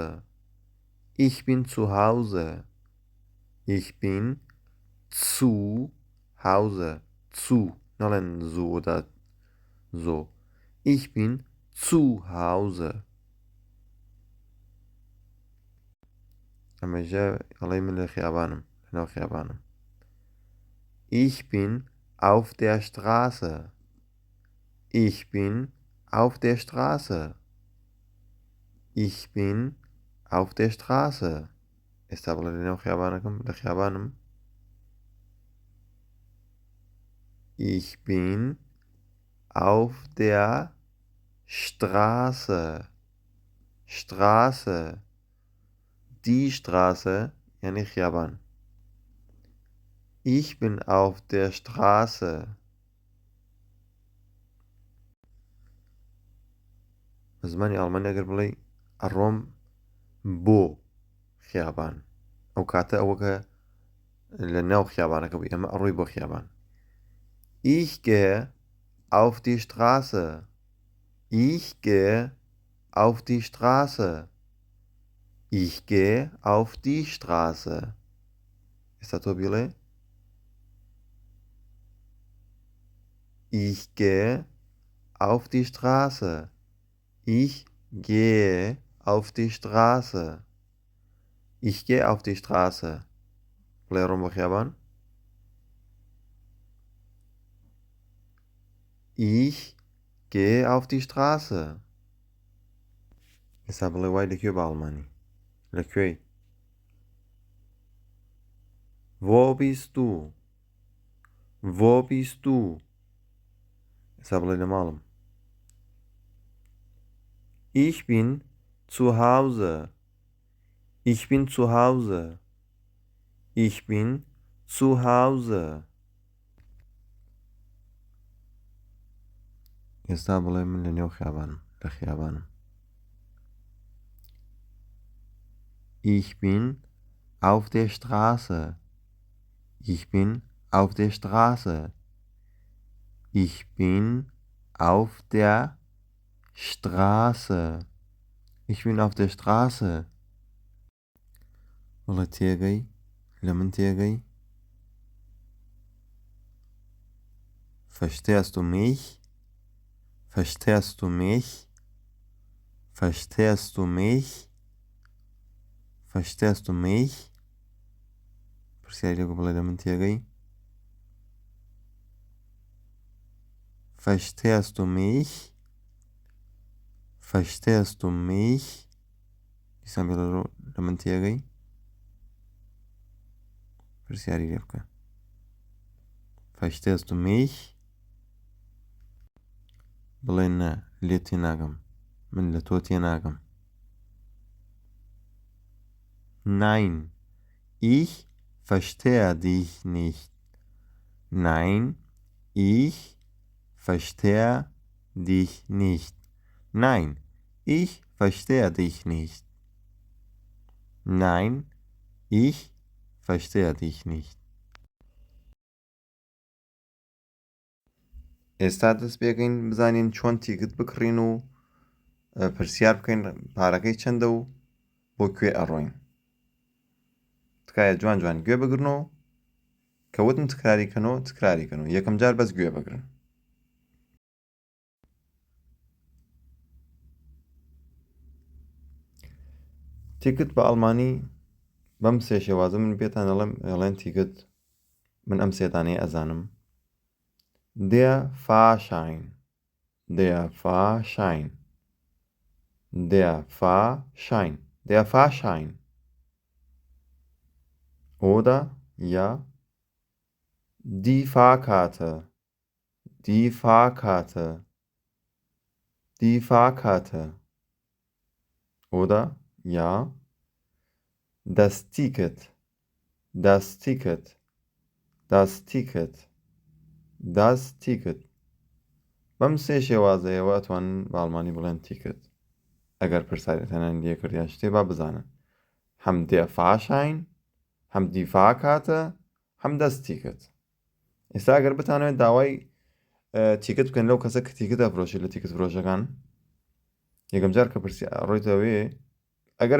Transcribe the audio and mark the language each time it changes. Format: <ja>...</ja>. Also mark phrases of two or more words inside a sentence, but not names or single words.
<de>Ich bin zu Hause. Ich bin zu Hause. Zu. نەڵێن so oder so. Ich bin zu Hause.</de> <ckb>ئەمەژە ئەڵێ من لە خیابانم لەناو خیابانم.</ckb> <de>Ich bin auf der Straße. Ich bin auf der Straße. Ich bin auf der Straße.</de> <ckb>ئێستا بڵێ لەناو خیابانەکەم لە خیابانم.</ckb> <de>Ich bin auf der Straße. Straße. Die Straße, yani خیابان. Ich bin auf der Straße.</de> <ckb>زمانی ئەڵمانی ئەگەر بڵێ ئەڕۆم بۆ خیابان ئەو کاتە ئەوەکە لە ناو خیابانەکە بووی ئەمە ئەڕۆی بۆ خیابان.</ckb> <de>Ich gehe auf die Straße. Ich gehe auf die Straße. Ich gehe auf die Straße.</de> <ckb>ئێستا تۆ بڵێ</ckb> <de>Ich gehe auf die Straße. Ich gehe auf die Straße. Ich gehe auf die Straße.</de> <ckb>بڵێ ڕۆم بۆ خیابان.</ckb> <de>Ich gehe auf die Straße.</de> <ckb>ئێستا بڵێ وای لەکوێ بە ئەڵمانی لەکوێی.</ckb> <de>Wo bist du? Wo bist du?</de> <ckb>ئێستا بڵێ لە ماڵم.</ckb> <de>Ich bin zu Hause. Ich bin zu Hause. Ich bin zu Hause.</de> <ckb>ئێستا بڵێ من لە نێو خیابانم لە خیابانم.</ckb> <de>Ich bin auf der Straße. Ich bin auf der Straße. Ich bin auf der Straße. Ich bin auf der Straße.</de> <ckb>والله تێگەی لە من تێگەی.</ckb> <de>Verstehst du mich? Verstehst du mich? Verstehst du mich? Verstehst du mich?</de> <ckb>پرسیاری لێگو بڵێ لە من تێگەی.</ckb> <de>Verstehst du mich? Verstehst du mich?</de> <ckb>دیسان بێ لە من تێگەی. پرسیاری لێ بکە.</ckb> <de>Verstehst du mich?</de> <ckb>بڵێ نە لێ تێناگەم من لە تۆ تێناگەم.</ckb> <de>Nein, ich verstehe dich nicht. Nein, ich verstehe dich nicht. Nein, ich verstehe dich nicht. Nein, ich verstehe dich nicht.</de> <ckb>ئێستا دەست پێکەین بزانین چۆن تیکت بکڕین و پرسیار بکەین پارەکەی چەندە و بۆ کوێ ئەڕۆین. تکایە جوان جوان گوێ بگرنەوە کە وتم تکراریکەنەوە تکراریکەنەوە یەکەم جار بەس گوێ بگرن. تیکت بە ئەڵمانی بەم سێ شێوازە من پێتان ئەڵێن تیکت من ئەم سێدانەیە ئەزانم.</ckb> <de>Der Fahrschein. Der Fahrschein. Der Fahrschein. Der Fahrschein. Oder ja, die Fahrkarte. Die Fahrkarte. Die Fahrkarte. Oder ja, das Ticket. Das Ticket. Das Ticket. Das Ticket.</de> <ckb>بەم سێ شێوازەیەوە ئەتوانن بە ئەڵمانی بڵێن تیکت ئەگەر پرسیارەتەنان لێکردیا شتێ با بزانن هەم</ckb> <de>der Fahrschein</de> <ckb>هەم</ckb> <de>die Fahrkarte</de> <ckb>هەم</ckb> <de>das Ticket</de> <ckb>ئێستا ئەگەر بتانەوێت داوای تیکت بکەن لەو کەسە کە تیکت ئەفرۆشی لە تیکت فرۆشەکان یەکەم جار کە پرسی ڕۆیتەوێ ئەگەر</ckb>